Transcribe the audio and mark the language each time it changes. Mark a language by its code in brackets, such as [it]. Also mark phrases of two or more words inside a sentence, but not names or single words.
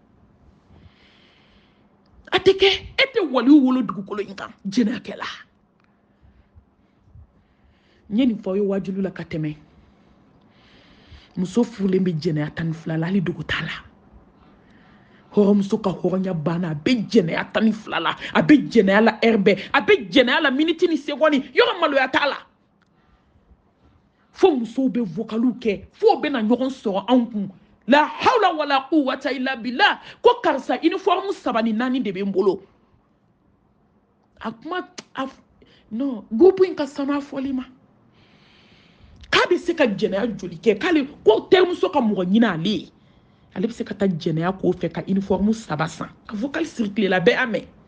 [bm] e tɛ waliw wolo dugukolo in kan jɛnɛyakɛla n ye nin fɔ aw ye wajulu la ka tɛmɛ muso furulen bɛ jɛnɛya 12 la hali dogo t'a la hɔrɔnmuso ka hɔrɔnya banna a bɛ jɛnɛya 12 la a bɛ jɛnɛya la heure bɛɛ a bɛ jɛnɛya la minute ni seconde yɔrɔ maloya t'a la fo musow bɛ vocaliw kɛ fo bɛna ɲɔgɔn sɔrɔ anw kun [ar] لا حول ولا قوة إلا بالله [bm] ko karisa uniforme 3 ni 4 de bɛ n bolo a kuma non groupe in ka sanu a fɔli ma k'a bɛ se ka jɛnɛya joli kɛ k'ale ko terimuso ka mɔgɔ ɲini ale ye ale bɛ se ka taa jɛnɛya k'o fɛ ka uniforme 3 san ka [fr] vocal circuler [bm] la bɛɛ y'a mɛn